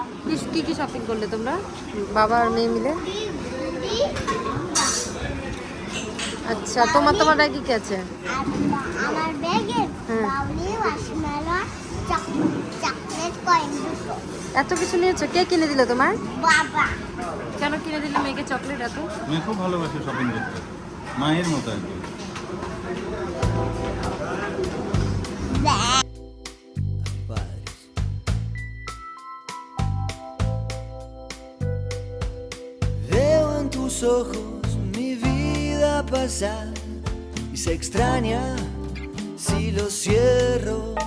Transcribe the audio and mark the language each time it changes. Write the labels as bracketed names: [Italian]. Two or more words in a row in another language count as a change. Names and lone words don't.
[Bangla] কি কি শপিং করলে তোমরা বাবা আর মেয়ে মিলে? আচ্ছা তোমার ব্যাগে কি আছে? আমার ব্যাগে হুম। বাউলি ওয়াশমেলন চকলেট কয়েন দুটো। এত কিছু নিয়েছো? কে কিনে দিল তোমার? বাবা কেন কিনে দিলে মেয়েকে চকলেট এত? মেয়ে খুব ভালোবাসে শপিং করতে, মায়ের মতো একদম। [Spanish] Veo en tus ojos mi vida pasar y se extraña si lo cierro.